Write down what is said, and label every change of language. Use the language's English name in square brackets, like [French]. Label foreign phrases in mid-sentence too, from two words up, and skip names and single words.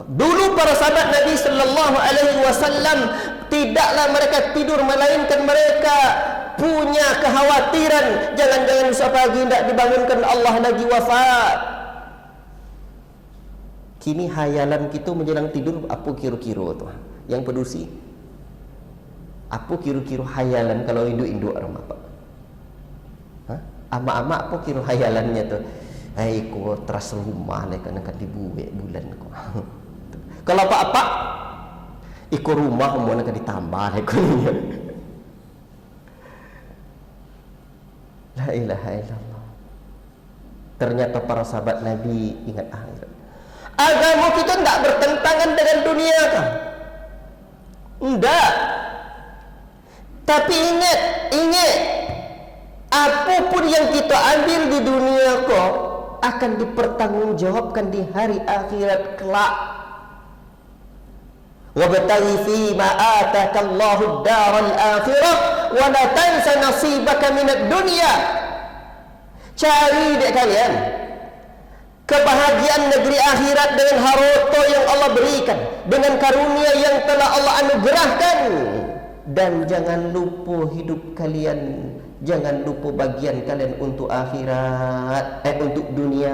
[Indonesian] Dulu para sahabat Nabi [Arabic] صلى الله عليه وسلم [Indonesian] tidaklah mereka tidur melainkan mereka punya kekhawatiran jangan-jangan besok pagi tidak dibangunkan Allah lagi wafat. Kini hayalan kita menjelang tidur apa kira-kira tu? [Minangkabau] Yang pedusi. [Indonesian] Apa kira-kira hayalan kalau induk-induk orang apa? [Minangkabau] Amak-amak apa kira hayalannya tu? Hai ko teras rumah lah kan dibuat bulan ko. Kalau apa-apa iko rumah mau nak ditambah lah ko. [Arabic] لا إله إلا الله. [Indonesian] Ternyata para sahabat Nabi ingat akhirat. Agama kita tidak bertentangan dengan dunia kan? Tidak. Tapi ingat apapun yang kita ambil di dunia kok akan dipertanggungjawabkan di hari akhirat kelak. [Arabic] وابتغ فيما آتاك الله الدار الآخرة ولا تنس نصيبك من الدنيا. [Indonesian] Cari dek kalian kebahagiaan negeri akhirat dengan harta yang Allah berikan, dengan karunia yang telah Allah anugerahkan, dan jangan lupa hidup kalian, jangan lupa bagian kalian untuk akhirat, untuk dunia.